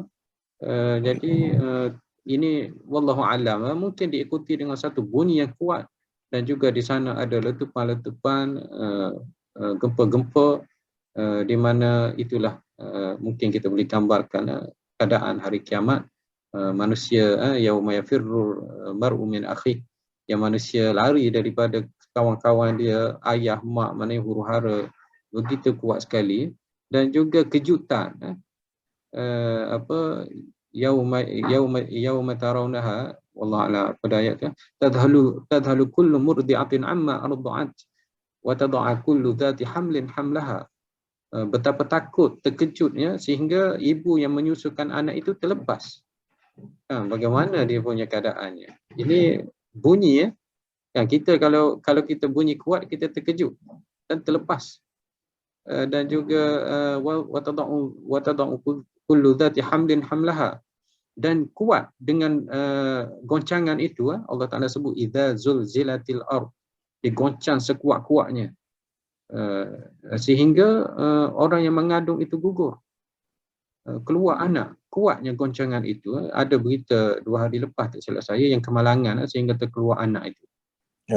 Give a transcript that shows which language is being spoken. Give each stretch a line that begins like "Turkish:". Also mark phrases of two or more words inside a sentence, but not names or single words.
Malay: Jadi ini
Arabic: والله أعلم,
Malay: mungkin diikuti dengan satu bunyi yang kuat, dan juga di sana ada letupan-letupan, gempa-gempa, di mana itulah mungkin kita boleh gambarkan keadaan hari kiamat.
Arabic: Manusia يوم يفر المرء من أخيه,
Malay: yang manusia lari daripada kawan-kawan dia, ayah, mak, mana huru-hara, begitu kuat sekali. Dan juga kejutan,
Arabic: يوم ترونها والله أعلم,
Malay: pada ayat tu
Arabic: تذهل كل مرضعة عما أرضعت وتضع كل ذات حمل حملها.
Malay: Betapa takut, terkejutnya sehingga ibu yang menyusukan anak itu terlepas. Bagaimana dia punya keadaannya? Ini bunyi ya. Yang kita kalau kita bunyi kuat, kita terkejut dan terlepas. Dan juga
Arabic: وتضع كل ذات حمل حملها.
Malay: Dan kuat dengan goncangan itu, Allah Ta'ala sebut
Arabic: إذا زلزلت الأرض,
Malay: digoncang sekuat-kuatnya. Sehingga orang yang mengandung itu gugur, keluar anak. Kuatnya goncangan itu. Ada berita 2 hari lepas tak silap saya yang kemalangan sehingga terkeluar anak itu. Ya.